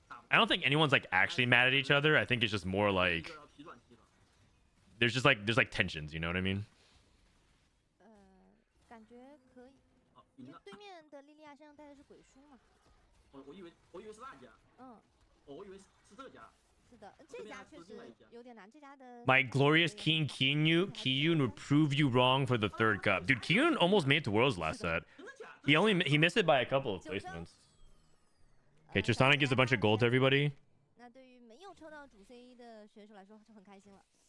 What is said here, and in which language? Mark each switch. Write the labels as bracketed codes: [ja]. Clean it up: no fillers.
[en] I don't think anyone's like actually mad at each other. I think it's just more like there's like tensions, you know what I mean? [zh] 感觉可以。对面的莉莉娅身上带的是鬼书嘛？我以为是那家。我以为是这家。是的，这家确实有点难。这家的 [en] My glorious King Kiyun would prove you wrong for the third cup. Dude, Kiyun almost made it to Worlds last set. He missed it by a couple of placements. Okay, Tristana gives a bunch of gold to everybody. [zh] 那对于没有抽到主 C 的选手来说就很开心了。